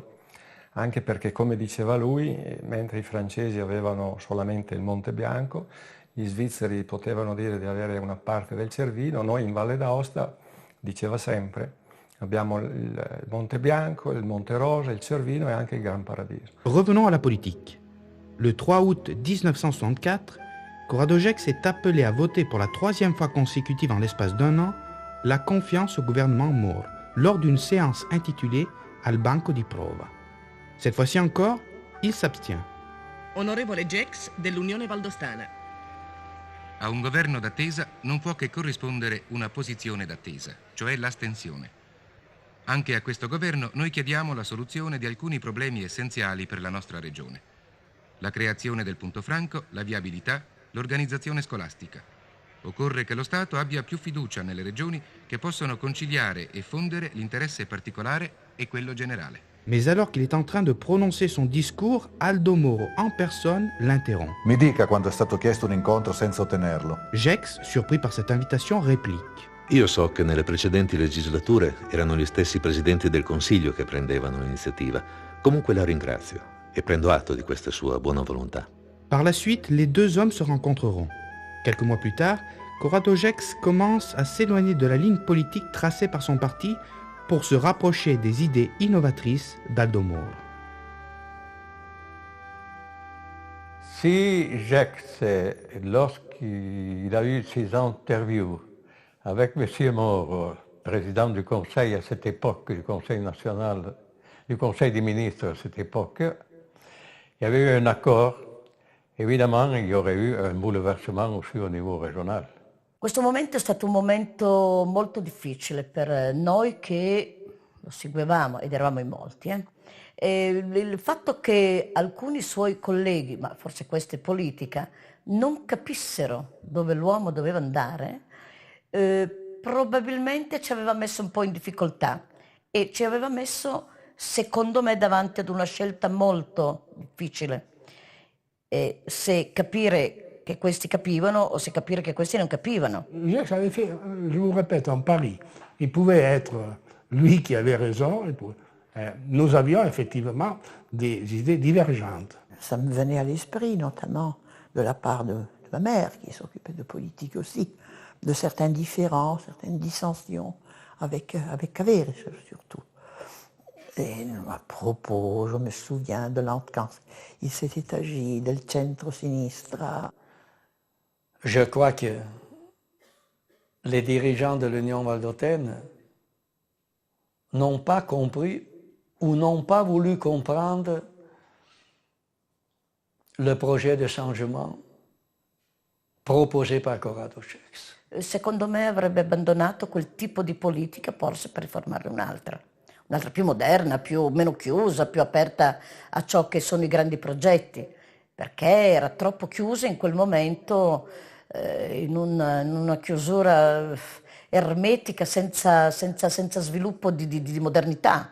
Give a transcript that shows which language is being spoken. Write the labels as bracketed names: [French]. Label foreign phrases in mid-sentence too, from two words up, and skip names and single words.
[Italian] Anche perché, come diceva lui, mentre i francesi avevano solamente il Monte Bianco, gli svizzeri potevano dire di avere una parte del Cervino, noi in Valle d'Aosta, diceva sempre, abbiamo il Monte Bianco, il Monte Rosa, il Cervino e anche il Gran Paradiso. [French] Revenons à la politique. Le 3 août 1964, Corrado Gex est appelé à voter pour la 3e fois consécutive en l'espace d'un an la confiance au gouvernement Moore lors d'une séance intitulée Al banco di prova. Cette fois-ci encore, il s'abstient. [Italian] Onorevole Gex dell'Unione Valdostana. A un governo d'attesa non può che corrispondere una posizione d'attesa, cioè l'astensione. Anche a questo governo noi chiediamo la soluzione di alcuni problemi essenziali per la nostra regione. La creazione del punto franco, la viabilità, l'organizzazione scolastica. Occorre che lo Stato abbia più fiducia nelle regioni che possono conciliare e fondere l'interesse particolare e quello generale. [French] Mais alors qu'il est en train de prononcer son discours, Aldo Moro en personne l'interrompt. [Italian] Mi dica quando è stato chiesto un incontro senza ottenerlo. [French] Gex, surpris par cette invitation, réplique. [Italian] Io so che nelle precedenti legislature erano gli stessi presidenti del Consiglio che prendevano l'iniziativa. Comunque la ringrazio e prendo atto di questa sua buona volontà. [French] Par la suite, les deux hommes se rencontreront. Quelques mois plus tard, Corrado Gex commence à s'éloigner de la ligne politique tracée par son parti pour se rapprocher des idées innovatrices d'Aldo Moro. Si Gex, lorsqu'il a eu ses interviews avec M. Moro, président du Conseil à cette époque, du Conseil national, du Conseil des ministres à cette époque, il y avait eu un accord. Évidemment, il y aurait eu un bouleversement aussi au niveau régional. [Italian] Questo momento è stato un momento molto difficile per noi che lo seguivamo ed eravamo in molti. E il fatto che alcuni suoi colleghi, ma forse questa è politica, non capissero dove l'uomo doveva andare, probabilmente ci aveva messo un po' in difficoltà e ci aveva messo, secondo me, davanti ad una scelta molto difficile. Se capire che questi capivano o se capire che questi non capivano. [French] Gex avait fait, je vous répète, en Paris. Il pouvait être lui qui avait raison. Nous avions effectivement des idées divergentes. Ça me venait à l'esprit, notamment de la part de ma mère, qui s'occupait de politique aussi, de certains différends, certaines dissensions avec Cavere surtout. Et à propos, je me souviens de quand il s'était agi [Italian] del centro-sinistra. [French] Je crois que les dirigeants de l'Union valdôtaine n'ont pas compris ou n'ont pas voulu comprendre le projet de changement proposé par Corrado Gex. [Italian] Secondo me avrebbe abbandonato quel tipo di politica forse per riformarne un'altra più moderna, meno chiusa, più aperta a ciò che sono i grandi progetti, perché era troppo chiusa in quel momento, in una chiusura ermetica, senza sviluppo di modernità.